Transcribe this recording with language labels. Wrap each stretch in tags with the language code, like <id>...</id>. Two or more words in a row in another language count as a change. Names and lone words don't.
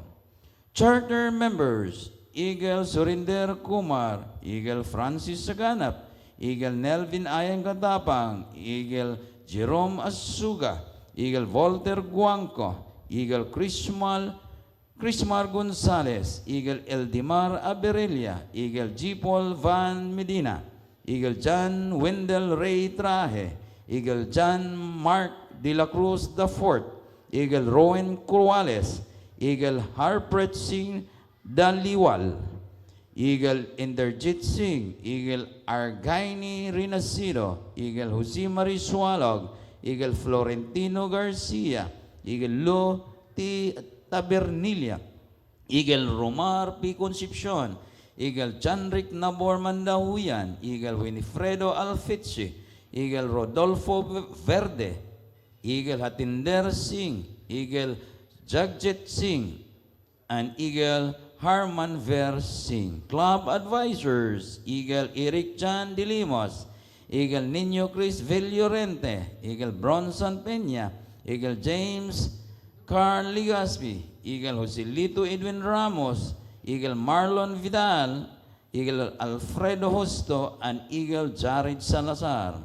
<en>Charter Members, Eagle Surinder Kumar, Eagle Francis Saganap, Eagle Nelvin Ayan Katapang, Eagle Jerome Asuga, Eagle Voltaire Guangco, Eagle Crismar Gonzalez, Eagle Eldimar Aberilla, Eagle G. Paul Van Medina, Eagle John Wendell Ray Traje, Eagle John Mark de la Cruz IV, Eagle Rowan Cruales, Eagle Harpreet Singh Daliwal, Eagle Inderjit Singh, Eagle Argaini Rinacido, Eagle Jose Marie Sualog, Eagle Florentino Garcia, Eagle Lo T. Tabernilla, Eagle Romar P. Concepcion, Eagle Chanric Nabor Mandahuyan, Eagle Winifredo Alfici, Eagle Rodolfo Verde, Eagle Hatinder Singh, Eagle Jagjit Singh, and Eagle Harman Ver Singh. Club Advisors, Eagle Eric Chan de Limos, Eagle Nino Chris Villorente, Eagle Bronson Peña, Eagle James Carl Ligaspi, Eagle Joselito Edwin Ramos, Eagle Marlon Vidal, Eagle Alfredo Justo, and Eagle Jared Salazar.</en>